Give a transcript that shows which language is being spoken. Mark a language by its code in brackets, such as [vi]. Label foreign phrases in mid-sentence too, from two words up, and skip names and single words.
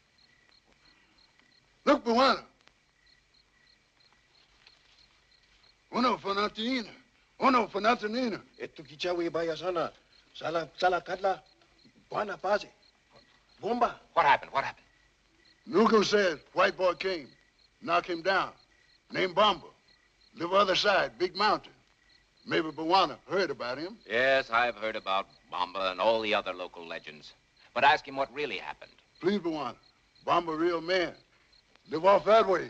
[en] Don't know, Bawana. Look, Buwana. Uno fanatina. Uno fanatina. [sw] Etu kichawi baya sana. Sala kadla. Buana pase. Bomba. [en] What happened? What happened? Nugo says white boy came. Knock him down. Named Bomba. Live other side, big mountain. Maybe Buwana heard about him. Yes, I've heard about Bomba and all the other local legends. But ask him what really happened. Please, Buwana. Bomba real man. Live off that way.